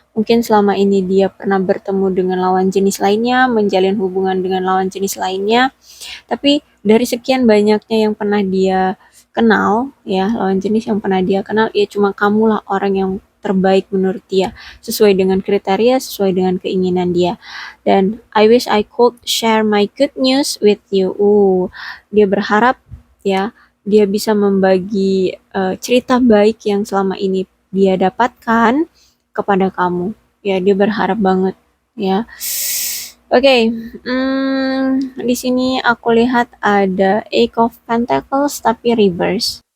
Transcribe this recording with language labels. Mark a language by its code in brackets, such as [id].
[id] Mungkin selama ini dia pernah bertemu dengan lawan jenis lainnya, menjalin hubungan dengan lawan jenis lainnya, tapi dari sekian banyaknya yang pernah dia kenal, ya, lawan jenis yang pernah dia kenal, ya cuma kamulah orang yang terbaik menurut dia, sesuai dengan kriteria, sesuai dengan keinginan dia. [en] Dan I wish I could share my good news with you. [id] Dia berharap ya, dia bisa membagi cerita baik yang selama ini dia dapatkan kepada kamu. Ya, dia berharap banget ya. Oke, di sini aku lihat ada Eight of Pentacles tapi reverse.